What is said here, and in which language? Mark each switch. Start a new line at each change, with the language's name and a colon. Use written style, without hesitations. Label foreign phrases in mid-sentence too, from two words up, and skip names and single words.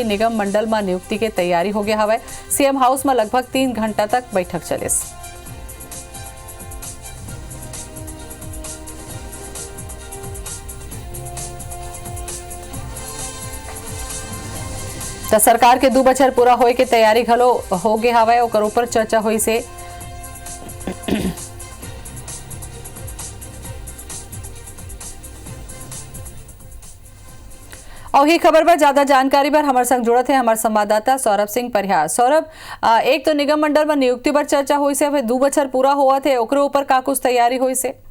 Chhattisgarhi: निगम मंडल में नियुक्ति के तैयारी हो गया हवे। सीएम हाउस में लगभग 3 घंटा तक बैठक चले। तो सरकार के 2 बछर पूरा होए के तैयारी घलो हो गए हवे, ओकर ऊपर चर्चा हुई से। और ये खबर पर ज्यादा जानकारी पर हमारे संग जुड़त है हमारे संवाददाता सौरभ सिंह परिहार। सौरभ, एक तो निगम मंडल में नियुक्ति पर चर्चा हुई से, फिर 2 बछर पूरा हुआ थे, ओकरे ऊपर का कुछ तैयारी हुई से?